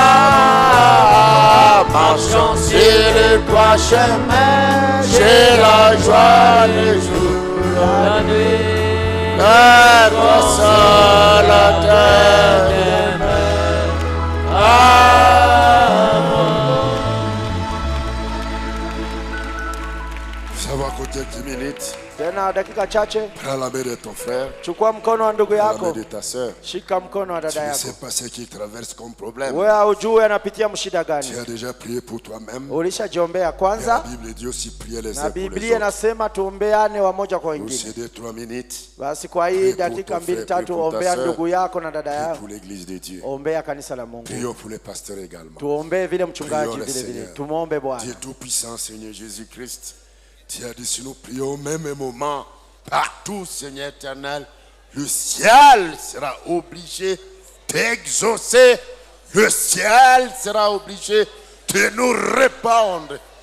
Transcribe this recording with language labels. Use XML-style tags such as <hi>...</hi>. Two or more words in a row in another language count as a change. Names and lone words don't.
<fr>Marchant sur les trois chemins, j'ai la joie les jours, la nuit. le consolateur demeure à moi. Ça va coûter 10 minutes.</fr> <sw>tena dakika chache.</sw> <fr>Prends la main de ton frère.</fr> <sw>Chukua mkono wa ndugu</sw> <fr>La</fr> <sw>yako.</sw> <fr>main de ta soeur.</fr> <sw>Shika mkono wa</sw> <fr>Tu</fr> <sw>dada</sw> <fr>ne</fr> <sw>yako.</sw> <fr>sais pas ce qu'il traverse comme problème.</fr> <sw>Wewe haujui anapitia mshida</sw> <fr>Tu</fr> <sw>gani.</sw> <fr>as déjà prié pour toi-même.</fr> <sw>Ulishajiombea</sw> <fr>Et la</fr> <sw>kwanza.</sw> <fr>Bible dit aussi prier les</fr> <sw>Na</sw> <fr>uns pour les</fr> <sw>Biblia</sw> <fr>autres.</fr> <sw>inasema tuombeane wamoja kwa</sw> <fr>Pour</fr> <sw>wengine.</sw> <fr>ces 2-3 minutes,</fr> <sw>Basi kwa hii</sw> <fr>Prie pour</fr> <sw>dakika</sw> <fr>ton</fr> <sw>mbili</sw> <fr>frère, prie</fr> <sw>tatu</sw> <fr>pour ta</fr> <sw>ombea</sw> <fr>sœur.</fr> <sw>ndugu yako na dada</sw> <fr>prions</fr> <sw>yako.</sw> <fr>pour l'église de Dieu.</fr> <sw>Ombea kanisa la Mungu.</sw> <fr>Prions pour les pasteurs également.</fr> <sw>Tuombee vile mchungaji</sw> <fr>Prions le</fr> <sw>vile vile.</sw> <fr>Seigneur.</fr> <sw>Tumuombe Bwana.</sw> <fr>Dieu Tout-Puissant, Seigneur Jésus-Christ, tu as dit si nous prions au même moment, partout, Seigneur éternel, le ciel sera obligé d'exaucer. Le ciel sera obligé de nous répondre.</fr>